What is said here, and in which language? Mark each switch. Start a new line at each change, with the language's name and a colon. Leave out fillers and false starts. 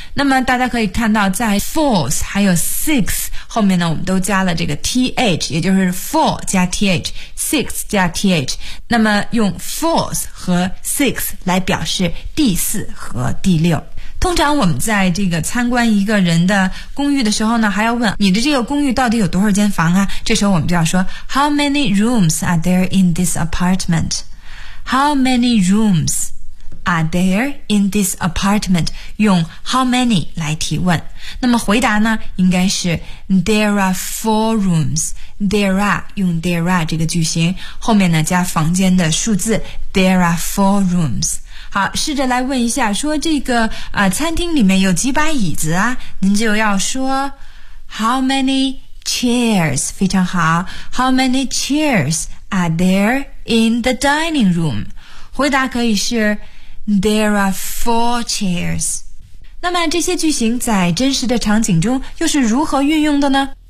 Chinese: 那么大家可以看到在 fourth 还有 sixth 后面呢，我们都加了这个 th， 也就是 four 加 th，Six 加 th， 那么用 fourth 和 sixth 来表示第四和第六。通常我们在这个参观一个人的公寓的时候呢，还要问你的这个公寓到底有多少间房啊？这时候我们就要说
English: How many rooms are there in this apartment? How many rooms are there in this apartment?
Chinese: 用
English: how many
Chinese: 来提问。那么回答呢，应该是
English: there are four rooms. There are
Chinese: 用 there are 这个句型，后面呢加房间的数字
English: there are four rooms。
Chinese: 好，试着来问一下，说这个餐厅里面有几把椅子啊？您就要说 how many chairs? 非常好
English: ，how many chairs are there in the dining room?
Chinese: 回答可以是
English: There are four chairs.
Chinese: 那么这些句型在真实的场景中又是如何运用的呢？